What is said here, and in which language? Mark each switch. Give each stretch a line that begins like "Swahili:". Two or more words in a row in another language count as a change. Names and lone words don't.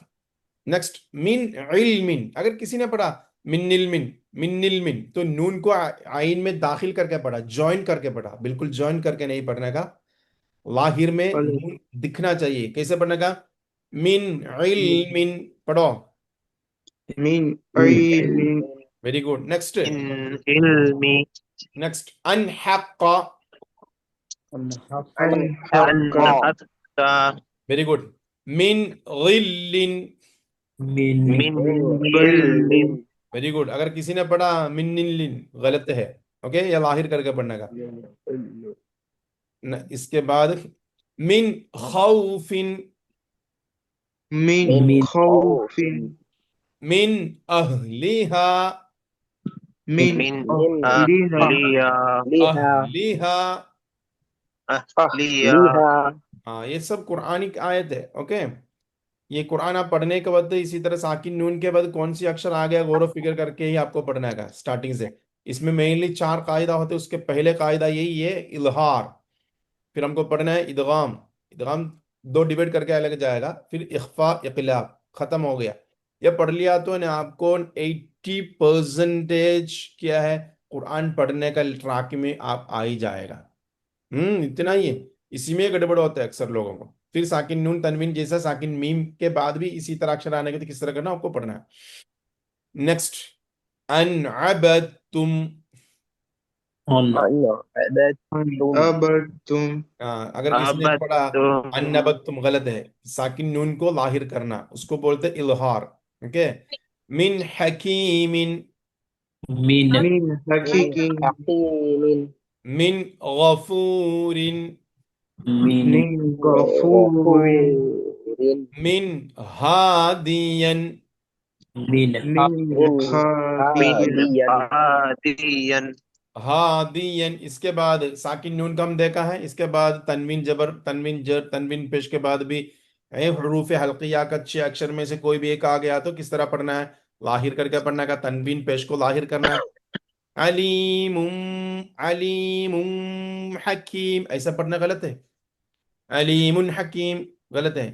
Hindi: नेक्स्ट,
Arabic: من علم,
Hindi: अगर किसी ने पढ़ा
Arabic: منّلمن
Hindi: तो नून को आइन में दाखिल करके पढ़ा, ज्वाइन करके पढ़ा, बिल्कुल ज्वाइन करके नहीं पढ़ने का। लाहिर में अलग नून दिखना चाहिए, कैसे पढ़ने का,
Arabic: من علم
Hindi: पढ़ो।
Arabic: min min ilmin
English: Very good. Next,
Arabic: min ilmi नेक्स्ट أن حقا, An an haqqa hatta
English: very good.
Arabic: من غل, min min ghailin ilmin
English: very good.
Hindi: अगर किसी ने पढ़ा मिन्निलिन, गलत है, ओके, या लाहिर करके पढ़ने का। इसके बाद
Arabic: من خوف, min min khawfin من أهلها, min min min ahliha ahliya liha अहलिहा। ahliya liha
Hindi: हाँ, ये सब
English: Quranic ayat
Hindi: है, ओके। ये कुरान आप पढ़ने के बाद इसी तरह साकिन नून के बाद कौन सी अक्षर आ गया, गौर फिक्र करके ही आपको पढ़ना है स्टार्टिंग से। इसमें मेनली 4 कायदा होते हैं, उसके पहले कायदा यही है इल्हार, फिर हमको पढ़ना है इदगाम। इदगाम 2 डिवाइड करके अलग जाएगा, फिर इख्फा, इकलाब, खत्म हो गया। ये पढ़ लिया तो ना आपको 80% क्या है, कुरान पढ़ने का ट्रैक में आप आ ही जाएगा। इतना ही है। इसी में गड़बड़ होता है अक्सर लोगों को। फिर साकिन नून तनवीन जैसा साकिन मीम के बाद भी इसी तरह अक्षर आने के, तो किस तरह करना आपको पढ़ना है।
Arabic: नेक्स्ट, أن أبدتم, on anna an abattum abattum
Hindi: अगर किसी ने पढ़ा
Arabic: abattum أنبتّم,
Hindi: गलत है। साकिन नून को लाहिर करना, उसको बोलते हैं इल्हार, ओके।
Arabic: من حكيم, min min min hakikin hakimin من غفور, min min ghafurin ghafurin من هاد, min ha min min min hadiyan hadiyan hadiyan हादियन।
Hindi: इसके बाद साकिन नून का हम देखा है, इसके बाद तनवीन जबर, तनवीन जर, तनवीन पेश के बाद भी हरूफ हल्किया का 6 अक्षर में से कोई भी एक आ गया तो किस तरह पढ़ना है, लाहिर करके पढ़ना का, तनवीन पेश को लाहिर करना है।
Arabic: عليم، عليم حكيم,
Hindi: ऐसा पढ़ना गलत है,
Arabic: عليمٌ حكيم,
Hindi: गलत है।